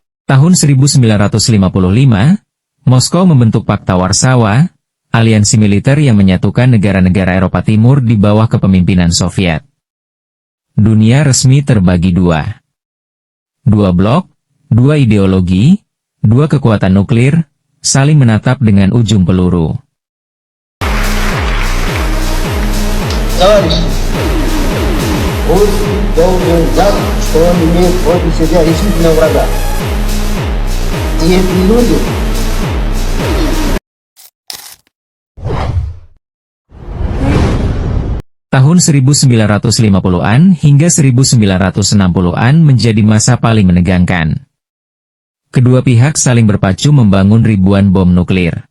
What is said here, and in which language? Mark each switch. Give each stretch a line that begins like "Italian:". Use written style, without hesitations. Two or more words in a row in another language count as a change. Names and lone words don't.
Indonesian: Tahun 1955, Moskow membentuk Pakta Warsawa, aliansi militer yang menyatukan negara-negara Eropa Timur di bawah kepemimpinan Soviet. Dunia resmi terbagi dua. Dua blok, dua ideologi, dua kekuatan nuklir, saling menatap dengan ujung peluru.
Russian: Пусть должен знать, что он имеет против себя решительного врага. И эти люди
Indonesian: Tahun 1950-an hingga 1960-an menjadi masa paling menegangkan. Kedua pihak saling berpacu membangun ribuan bom nuklir.